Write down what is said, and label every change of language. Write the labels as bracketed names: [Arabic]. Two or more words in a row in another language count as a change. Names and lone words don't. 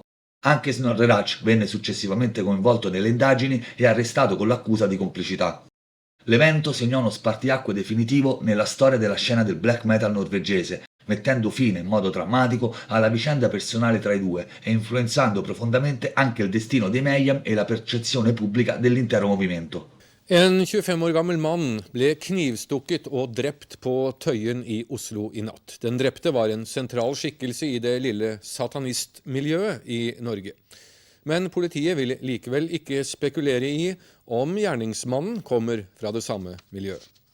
[Italian] Anche Snorre Ratch venne successivamente coinvolto nelle indagini e arrestato con l'accusa di complicità. L'evento segnò uno spartiacque definitivo nella storia della scena del [English] black metal [Italian] norvegese, mettendo fine in modo drammatico alla vicenda personale tra i due e influenzando profondamente anche il destino dei Mayhem e la percezione pubblica dell'intero movimento. [Norwegian] En 25 år gammel mann ble knivstukket og drept på Tøyen i Oslo i natt. Den drepte var en sentral skikkelse i det lille satanistmiljøet i Norge. Men politiet vil likevel ikke spekulere i om gjerningsmannen kommer fra det samme miljøet.